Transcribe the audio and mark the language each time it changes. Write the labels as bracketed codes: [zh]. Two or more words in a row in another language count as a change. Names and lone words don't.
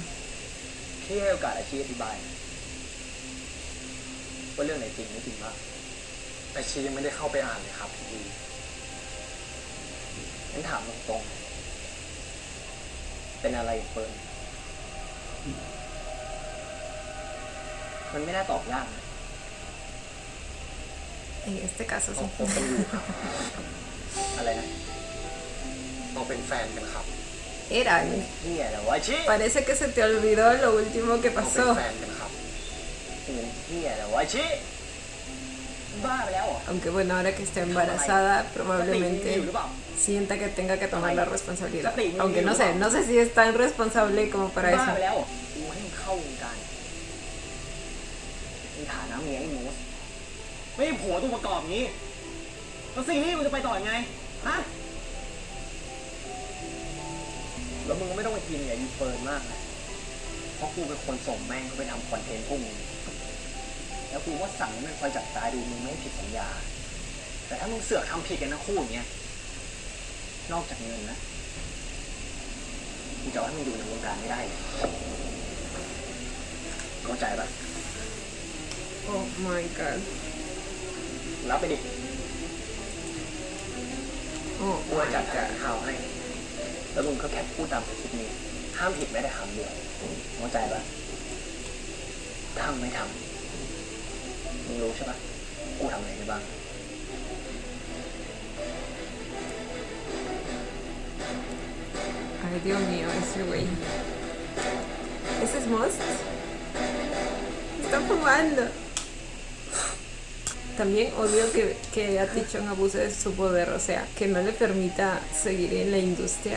[th] พี่ให้โอกาสอาชีพอธิบายว่าเรื่องไหนจริงไม่จริงบ้างอาชียังไม่ได้เข้าไปอ่านเลยครับพี่งั้นถามตรงๆเป็นอะไรเฟิร์นมันไม่น่าตอบยากนะ [es] En este caso [th] เรา [es] sí. [th] คบกันอยู่ครับอะไรนะเราเป็นแฟนกันครับ [es] Era. [th] นี่แหละวะอาชี [es] Parece que se te olvidó lo último que [th] เราเป็น [es] pasó. [th] แฟนกันครับนี่แหละวะอาชีบ้าไปแล้วเหรอ [es] Aunque bueno, ahora que está embarazada, probablemente sienta que tenga que tomar la responsabilidad. Aunque no sé si es tan responsable como para [th] บ้า [es] eso. [th] ไปแล้วเหรอกูให้มึงเข้าวงการในฐานะเมียไอ้หมูไม่ใช่ผัวตัวประกอบนี้แล้วซีรีส์มึงจะไปต่อยังไงฮะ แล้วมึงก็ไม่ต้องไปกินเนี่ยยูเฟิร์นมากนะเพราะกูเป็นคนส่งแม่งเขาไปทำคอนเทนต์พวกมึงแล้วกูก็สั่งให้มันคอยจับตาดูมึงไม่ให้ผิดสัญญาแต่ถ้ามึงเสือกทำผิดกันนะคู่อย่างเงี้ยนอกจากเงินนะกูจะให้มึงอยู่ในวงการไม่ได้เลยเข้าใจปะ [en] Oh my god. [th] รับไปดิ [en] Oh [th] กูจะ [en] my [th] จัดการ [en] god. [th] ข่าวให้แล้วมึงก็แค่พูดตามสคริปต์นี้ห้ามผิดแม้แต่คำเดียวเข้าใจปะถ้ามึงไม่ทำมึงรู้ใช่ปะกูทำอะไรได้บ้าง [es] Ay, Dios mío, ese güey. ¿Ese es Most? Está fumando. También odio que Atichon abuse de su poder, o sea, que no le permita seguir en la industria.